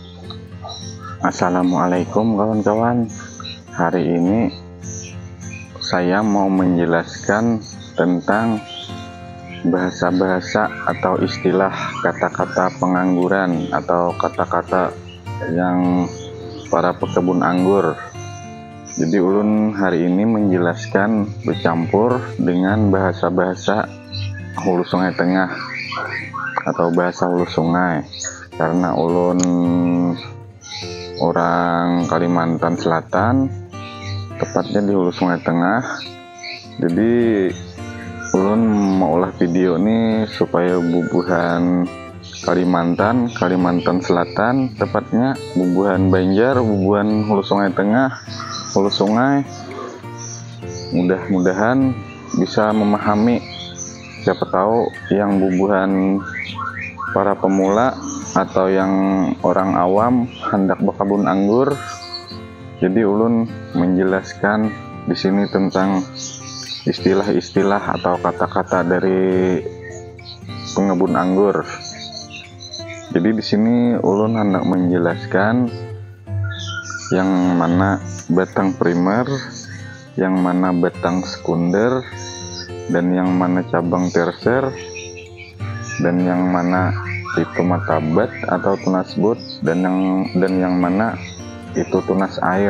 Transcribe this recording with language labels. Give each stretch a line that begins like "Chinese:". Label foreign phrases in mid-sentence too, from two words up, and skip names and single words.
Indonesian: Assalamualaikum kawan-kawan. Hari ini saya mau menjelaskan tentang bahasa-bahasa atau istilah kata-kata pengangguran atau kata-kata yang para pekebun anggur. Jadi ulun hari ini menjelaskan bercampur dengan bahasa-bahasa hulu sungai tengah atau bahasa hulu sungai, karena ulun orang Kalimantan Selatan, tepatnya di hulu sungai tengah. Jadi ulun mau ulah video ini supaya bubuhan Kalimantan Selatan, tepatnya bubuhan Banjar, bubuhan hulu sungai tengah, hulu sungai, mudah-mudahan bisa memahami. Siapa tahu yang bubuhan para pemula atau yang orang awam hendak berkebun anggur. Jadi ulun menjelaskan di sini tentang istilah-istilah atau kata-kata dari pengebun anggur. Jadi di sini ulun hendak menjelaskan yang mana batang primer, yang mana batang sekunder, dan yang mana cabang terser, dan yang mana itu matabat atau tunas but, dan yang mana itu tunas air.